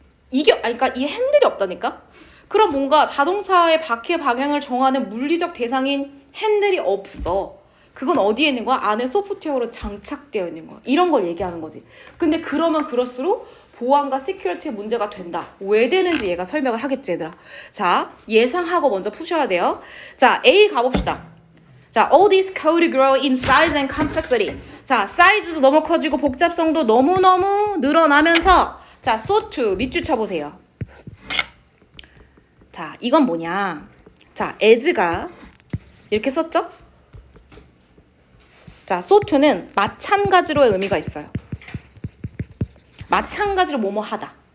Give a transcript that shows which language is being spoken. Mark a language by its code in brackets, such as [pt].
[ko] 그러니까 이 핸들이 없다니까? 그럼 뭔가 자동차의 바퀴 방향을 정하는 물리적 대상인 핸들이 없어. 그건 어디에 있는 거야? 안에 소프트웨어로 장착되어 있는 거야. 이런 걸 얘기하는 거지. 근데 그러면 그럴수록 보안과 시큐리티에 문제가 된다. 왜 되는지 얘가 설명을 하겠지, 얘들아. 자, 예상하고 먼저 푸셔야 돼요. 자, A 가봅시다. [en] 자, all these code grow in size and complexity. [ko] 자, 사이즈도 너무 커지고 복잡성도 너무너무 늘어나면서 자, so to 밑줄 쳐보세요. 자, 이건 뭐냐? 자, as가 이렇게 썼죠? 자, so to는 마찬가지로의 의미가 있어요. 마찬가지로 뭐뭐 하다.